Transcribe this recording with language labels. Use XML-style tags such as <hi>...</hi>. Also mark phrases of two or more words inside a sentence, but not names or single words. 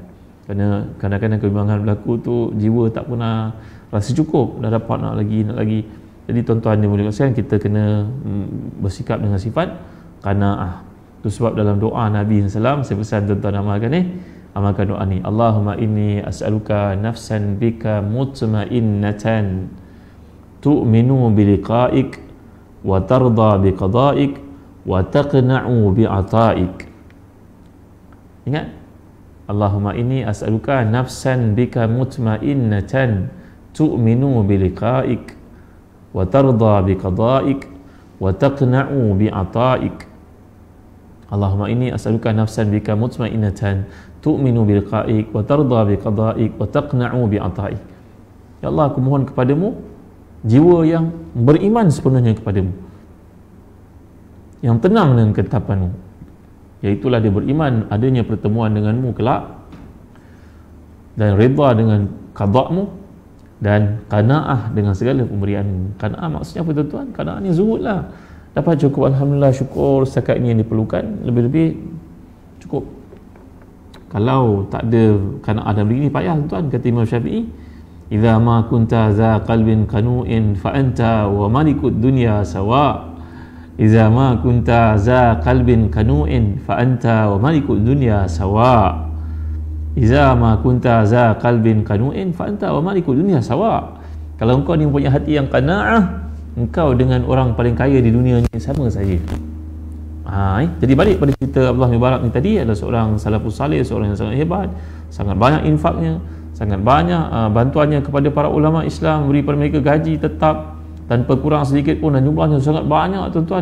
<ms>Kerana kadang-kadang kebimbangan berlaku tu, jiwa tak pernah rasa cukup, dah dapat nak lagi. Jadi tuan-tuan yang mulia sekalian, kita kena bersikap dengan sifat qanaah. Itu sebab dalam doa Nabi SAW, saya pesan tuan-tuan amalkan doa ni.</ms> <ar>اللهم إني أسألك نفسا بك مطمئنة تؤمن بلقائك و ترضى بقضائك و تقنع بعطائك.</ar> <ms>Ingat?</ms> <ar>اللهم إني أسألك نفسا بك مطمئنة تؤمن بلقائك و ترضى بقضائك و تقنع بعطائك. اللهم إني أسألك نفسا بك مطمئنة تؤمن بقائك و ترضى بقضائك و تقنع بعطائك.</ar> <ms>Ya Allah, aku mohon kepadamu jiwa yang beriman sepenuhnya kepadamu, yang tenang dengan ketetapanmu, iaitulah dia beriman adanya pertemuan denganmu kelak, dan redha dengan qada'mu, dan qanaah dengan segala pemberianmu. Qanaah maksudnya apa tuan-tuan? Qanaah ni zuhud lah. Dapat cukup, alhamdulillah, syukur setakat ini yang diperlukan, lebih-lebih cukup. Kalau tak ada qanaah dan begini, payah tuan. Kata Imam Syafi'i,</ms> <ar>إذا ما كنت ذا قلب قنوع فأنت ومالك الدنيا سواء. إذا ما كنت ذا قلب قنوع فأنت ومالك الدنيا سواء. إذا ما كنت ذا قلب قنوع فأنت ومالك الدنيا سواء.</ar> <ms>Kalau engkau ni punya hati yang qanaah, engkau dengan orang paling kaya di dunia ni sama saja. Jadi balik pada cerita Abdullah bin Mubarak ni tadi, adalah seorang</ms> <ar>السلف الصالح,</ar> <ms>seorang yang sangat hebat, sangat banyak infaknya, sangat banyak bantuannya kepada para ulama Islam, beri pada mereka gaji tetap tanpa kurang sedikit pun, dan jumlahnya sangat banyak tuan-tuan.</ms>